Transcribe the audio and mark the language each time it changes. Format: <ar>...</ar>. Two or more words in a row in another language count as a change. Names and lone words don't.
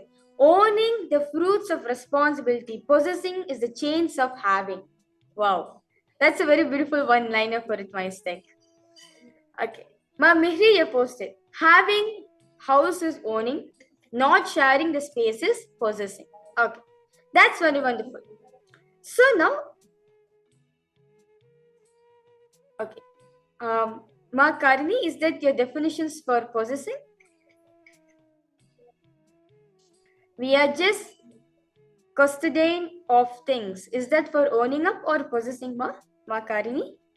<en>Owning the fruits of responsibility, possessing is the chains of having. Wow. That's a very beautiful one-liner for it, Maistak. Okay. Ma Mihri posted. Having house is owning, not sharing the space is possessing. Okay. That's very wonderful. So now, okay. Ma Karini, is that your definitions for possessing? We are just custodian of things. Is that for owning up or possessing, Ma Karini?</en>